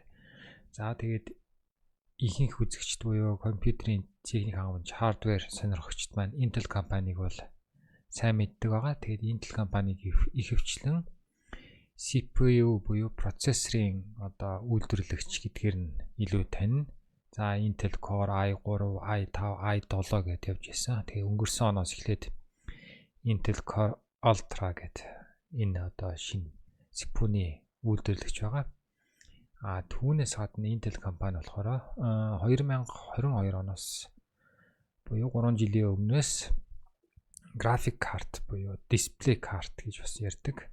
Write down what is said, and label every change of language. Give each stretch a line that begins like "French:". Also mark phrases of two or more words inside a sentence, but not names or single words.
Mongolian: За тэгээд ихэнх үзэгчд буюу компьютерийн техник хангамж хардвер сонирхогчд маань Intel компаниг бол сайн мэддэг байгаа. Тэгээд Intel компаниг ихэвчлэн CPU буюу процессорын үйлдвэрлэгч гэдгээр нь илүү танина. За Intel Core i3, i5, i7 гэдээ явж байсан. Тэгээ өнгөрсөн оноос эхлээд Intel Core Ultra гэдэг энэ шинэ CPU-ний үйлдвэрлэгч байгаа. Түүнээс гадна Intel компани болохоор 2022 оноос буюу 3 жилийн өмнөөс график карт буюу дисплей карт гэж бас ярьдаг.